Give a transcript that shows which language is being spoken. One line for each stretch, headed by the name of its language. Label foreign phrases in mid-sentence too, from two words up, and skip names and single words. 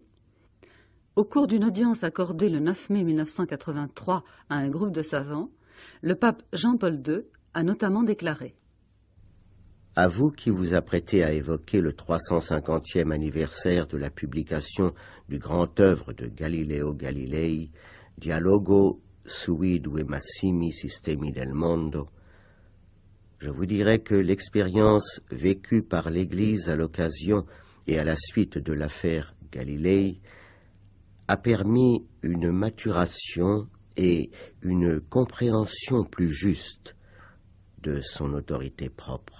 French: Au cours d'une audience accordée le 9 mai 1983 à un groupe de savants, le pape Jean-Paul II a notamment déclaré: À vous qui vous apprêtez à évoquer le 350e anniversaire de la publication du grand œuvre de Galileo Galilei, Dialogo sui due massimi sistemi del mondo, je vous dirai que l'expérience vécue par l'Église à l'occasion et à la suite de l'affaire Galilei a permis une maturation et une compréhension plus juste de son autorité propre.